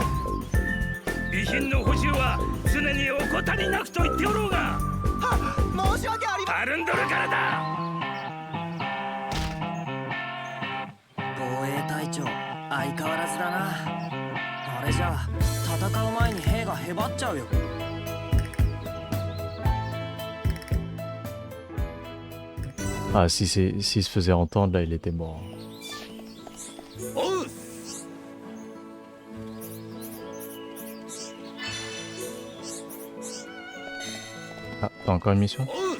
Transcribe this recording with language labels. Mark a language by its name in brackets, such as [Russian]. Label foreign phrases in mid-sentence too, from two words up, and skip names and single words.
[Japanese] 備品の補充は常に怠りなくと言っておろうが。はっ、申し訳ありません。たるんどるからだ。防衛隊長、相変わらずだな。あれじゃあ戦う前に兵がへばっちゃうよ。 [French] Ah, s'il se faisait entendre, là, il était mort. [Japanese] おう。 [French] Ah, t'as encore une mission?